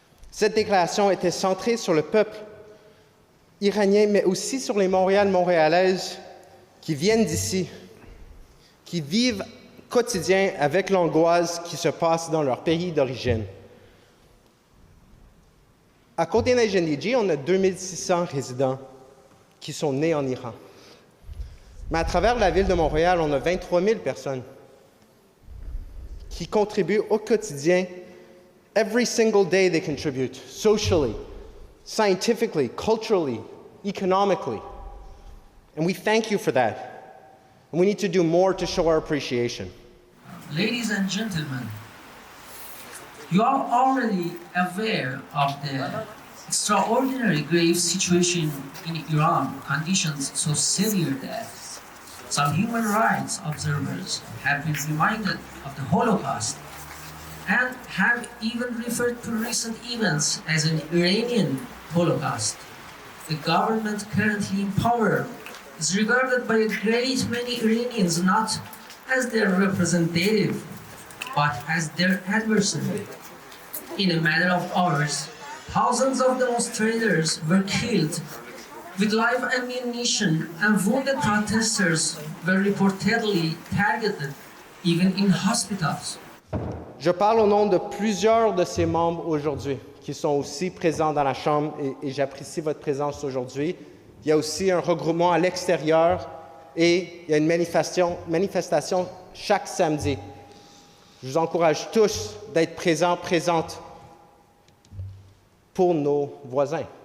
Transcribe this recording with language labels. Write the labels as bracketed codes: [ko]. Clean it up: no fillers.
[fr] Cette déclaration était centrée sur le peuple iranien, mais aussi sur les Montréalaises qui viennent d'ici, qui vivent quotidien avec l'angoisse qui se passe dans leur pays d'origine. À Côte-Saint-Luc, on a 2600 résidents qui sont nés en Iran. Mais à travers la ville de Montréal, on a 23 000 personnes qui contribuent au quotidien. [en] Every single day they contribute, socially, scientifically, culturally, economically. And we thank you for that. And we need to do more to show our appreciation. Ladies and gentlemen, you are already aware of the extraordinary grave situation in Iran, conditions so severe that some human rights observers have been reminded of the Holocaust and have even referred to recent events as an Iranian Holocaust. The government currently in power is regarded by a great many Iranians not as their representative, but as their adversary. In a matter of hours, thousands of demonstrators were killed with live ammunition, and wounded protesters were reportedly targeted, even in hospitals. [fr] Je parle au nom de plusieurs de ces membres aujourd'hui qui sont aussi présents dans la Chambre et j'apprécie votre présence aujourd'hui. Il y a aussi un regroupement à l'extérieur et il y a une manifestation chaque samedi. Je vous encourage tous d'être présents, présentes pour nos voisins.